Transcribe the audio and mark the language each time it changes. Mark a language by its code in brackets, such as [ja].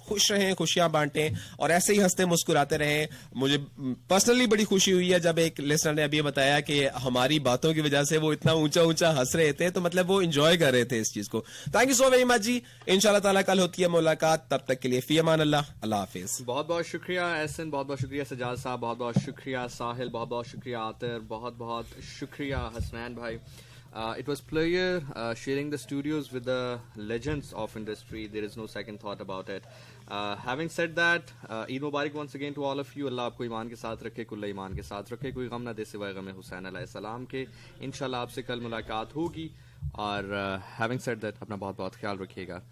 [ur] خوش رہیں, خوشیاں بانٹیں, اور ایسے ہی ہنستے مسکراتے رہیں. مجھے پرسنلی بڑی خوشی ہوئی ہے جب ایک لسنر نے ابھی بتایا کہ ہماری باتوں کی وجہ سے وہ اتنا اونچا ہنس رہے تھے, تو مطلب وہ انجوائے کر رہے تھے اس چیز کو. Thank you so very much جی. انشاءاللہ تعالیٰ کل ہوتی ہے ملاقات, تب تک کے لیے فی امان اللہ. اللہ حافظ. بہت بہت شکریہ احسن, بہت بہت شکریہ سجاد صاحب, بہت بہت شکریہ ساحل, بہت بہت شکریہ عاطر, بہت بہت شکریہ حسنین بھائی. [en] It was pleasure sharing the studios with the legends of industry. There is no second thought about it. Having said that, Eid Mubarak once again to all of you. [ur] اللہ آپ کو ایمان کے ساتھ رکھے, کل ایمان کے ساتھ رکھے, کوئی غم نہ دے سوائے غم حسین علیہ السلام کے. انشاءاللہ آپ سے کل ملاقات ہوگی. اور [en] having said that [ur] اپنا بہت بہت خیال رکھیے گا.